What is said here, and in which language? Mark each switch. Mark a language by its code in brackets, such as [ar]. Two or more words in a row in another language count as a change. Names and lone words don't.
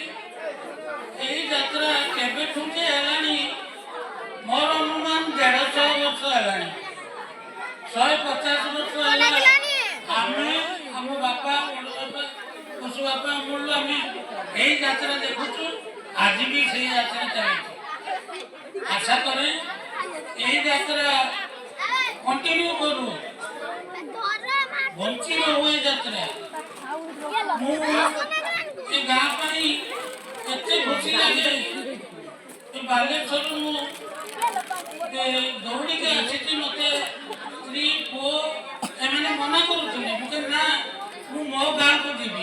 [or] ଏହି ଯାତ୍ରା କେବେଠୁ ଯେ ହେଲାଣି ମୋର ଅନୁମାନ 150 ବର୍ଷ ହେଲାଣି, 150 ବର୍ଷ ହେଲାଣି। ଆମେ ଆମ ବାପା ବଡ଼ ବାପା ପଶୁ ବାପା ଅମଳରୁ ଆମେ ଏଇ ଯାତ୍ରା ଦେଖୁଛୁ, ଆଜି ବି ସେଇ ଯାତ୍ରା ଚାଲିଛି। ଆଶା କରେ ଏଇ ଯାତ୍ରା କଣ୍ଟିନିଉ କରବ, ବଞ୍ଚି ରହୁ ଏଇ ଯାତ୍ରା। ମୁଁ ଏ ଗାଁ ପାଇଁ ଏତେ ଖୁସି ଲାଗେ। ଏ ବାଲେଶ୍ୱରରୁ ମୁଁ ଦୌଡ଼ିକି ଆସିଛି, ମୋତେ ସ୍ତ୍ରୀ ପୁଅ ଏମାନେ ମନା କରୁଥିଲେ। ମୁଁ କହିଲି ନା, ମୁଁ ମୋ ଗାଁକୁ ଯିବି।